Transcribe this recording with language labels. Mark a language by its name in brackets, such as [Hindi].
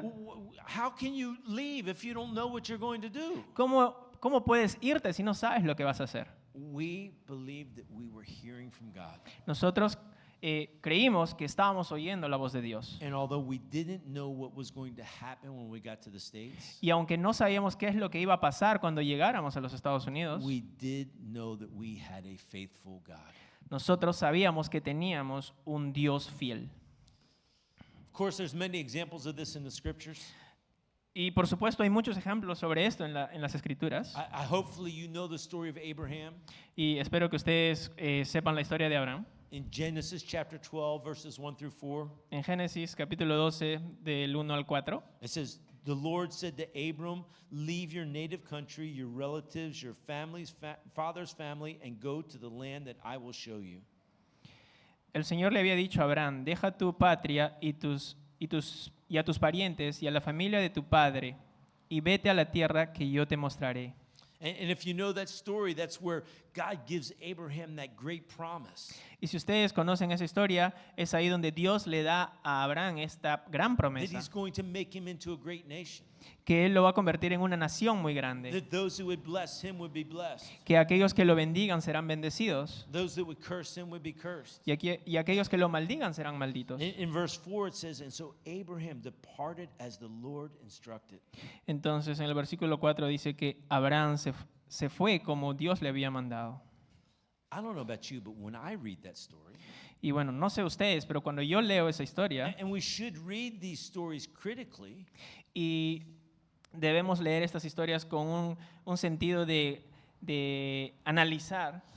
[English] How can you leave if you don't know what you're going to do? [Spanish] ¿Cómo puedes irte si no sabes lo que vas a hacer? [English] We believed that we were hearing from God. [Spanish] Nosotros creímos que estábamos oyendo la voz de Dios. [English] And although we didn't know what was going to happen when we got to the States, [Spanish] Y aunque no sabíamos qué es lo que iba a pasar cuando llegáramos a los Estados Unidos, [English] we did know that we had a faithful God. [Spanish] nosotros sabíamos que teníamos un Dios fiel. [English] Of course, there's many examples of this in the scriptures. [Spanish] Y por supuesto hay muchos ejemplos sobre esto en las Escrituras. [English] I hopefully you know the story of Abraham. [Spanish] Y espero que ustedes sepan la historia de Abraham. [English] In Genesis chapter 12, verses 1 through 4, [Spanish] En Génesis capítulo 12 del 1 al 4, [English] it says, the Lord said to Abram, leave your native country, your relatives, your family's father's family, and go to the land that I will show you. [Spanish] el Señor le había dicho a Abraham, deja tu patria y a tus parientes y a la familia de tu padre y vete a la tierra que yo te mostraré. [English] And if you know that story, that's where God gives Abraham that great promise. [Spanish] Y si ustedes conocen esa historia, es ahí donde Dios le da a Abraham esta gran [English] That [Spanish] promesa, [English] He's going to make him into a great nation. [Spanish] que Él lo va a convertir en una nación muy grande, [English] That those who would bless him would be blessed. [Spanish] que aquellos que lo bendigan serán bendecidos [English] Those that would curse him would be cursed. [Spanish] y aquellos que lo maldigan serán malditos. [English] In verse 4 it says, and so Abraham departed as the Lord instructed. [Spanish] Entonces en el versículo 4 dice que Abraham se fue como Dios le había mandado. [English] I don't know about you, but when I read that story, [Spanish] Y bueno, no sé ustedes, pero cuando yo leo esa historia, [English] and we should read these stories critically, [Spanish] y debemos leer estas historias con un sentido de analizar,